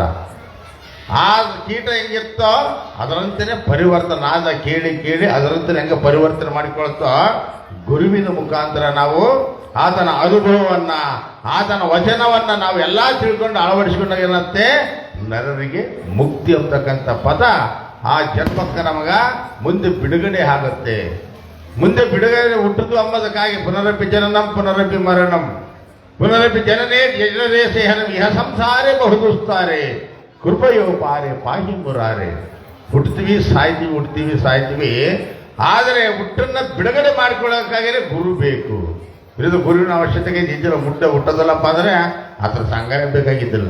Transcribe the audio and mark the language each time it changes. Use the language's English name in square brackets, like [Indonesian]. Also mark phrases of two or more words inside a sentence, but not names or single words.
[Kannada] ಆ ಕೀಟ ಹೆಂಗಿರ್ತೋ ಅದರಂತೆಯೇ ಪರಿವರ್ತನೆ, ನಾದ ಕೇಳಿ ಅದರಂತೆ ಹೆಂಗೆ ಪರಿವರ್ತನೆ ಮಾಡಿಕೊಳ್ತೋ, ಗುರುವಿನ ಮುಖಾಂತರ ನಾವು ಆತನ ಅನುಭವವನ್ನ, ಆತನ ವಚನವನ್ನ ನಾವು ಎಲ್ಲ ತಿಳ್ಕೊಂಡು ಅಳವಡಿಸ್ಕೊಂಡಾಗ ಏನಂತೆ, ನರರಿಗೆ ಮುಕ್ತಿ ಅಂತಕ್ಕಂಥ ಪದ ಆ ಜನ್ಮಕ್ಕೆ ನಮಗ ಮುಂದೆ ಬಿಡುಗಡೆ ಆಗುತ್ತೆ. ಮುಂದೆ ಬಿಡುಗಡೆ ಹುಟ್ಟುದು ಅಂಬದಕ್ಕಾಗಿ [Sanskrit] ಪುನರಪಿ ಜನನಂ ಪುನರಪಿ ಮರಣಂ ಪುನರಪಿ ಜನನೇ ಜನರೇ ಸೇಹನಂ ಇಹ ಸಂಸಾರೇ ಬಹುದುಸ್ತಾರೆ ಕೃಪಯೋ ಪಾರೆ ಪಾಹಿ ಮುರಾರೆ. [Kannada] ಹುಟ್ಟುತ್ತೀವಿ ಸಾಯ್ತೀವಿ. ಆದರೆ ಹುಟ್ಟನ್ನ ಬಿಡುಗಡೆ ಮಾಡಿಕೊಳ್ಳೋಕ್ಕಾಗಿಯೇ ಗುರು ಬೇಕು. ಇದು ಗುರುವಿನ ಅವಶ್ಯಕತೆ ಇದ್ದಿಲ್ಲ. ಹುಟ್ಟೋದಲ್ಲಪ್ಪ ಅಂದರೆ ಅದರ ಸಂಘನೆ ಬೇಕಾಗಿದ್ದಿಲ್ಲ.